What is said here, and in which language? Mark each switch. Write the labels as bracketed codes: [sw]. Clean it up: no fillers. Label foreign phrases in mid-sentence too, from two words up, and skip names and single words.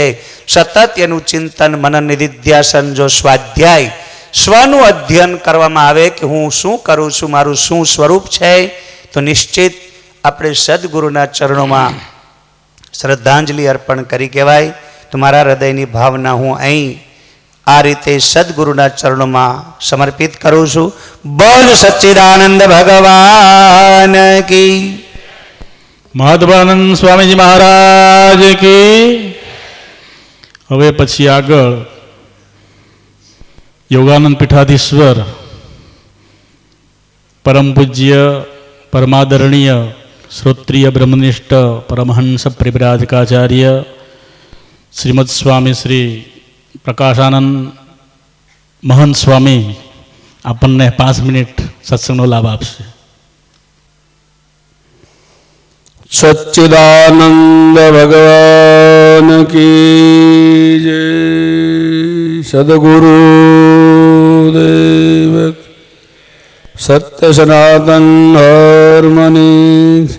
[gu] સતત એનું ચિંતન મનન નિધિધ્યાસન જો સ્વાધ્યાય સ્વનું અધ્યયન કરવામાં આવે કે હું શું કરું છું મારું શું સ્વરૂપ છે તો નિશ્ચિત આપણે સદગુરુના ચરણોમાં શ્રદ્ધાંજલિ અર્પણ કરી કહેવાય તો મારા હૃદયની ભાવના હું અહીં આ રીતે સદગુરુના ચરણોમાં સમર્પિત કરું છું બોલ સચ્ચિદાનંદ ભગવાન કી મહાદેવાનંદ સ્વામીજી મહારાજ કી હવે પછી આગળ योगानंद पीठाधीश्वर परम पूज्य परमादरणीय श्रोत्रिय ब्रह्मनिष्ठ परमहंस परिव्राजकाचार्य श्रीमद स्वामी श्री प्रकाशानंद महंत स्वामी આપણને 5 મિનિટ સત્સંગનો લાભ આપશે. [hi] सच्चिदानंद भगवान की जय. सद्गुरु देव सत्य सनातन हार्मनी.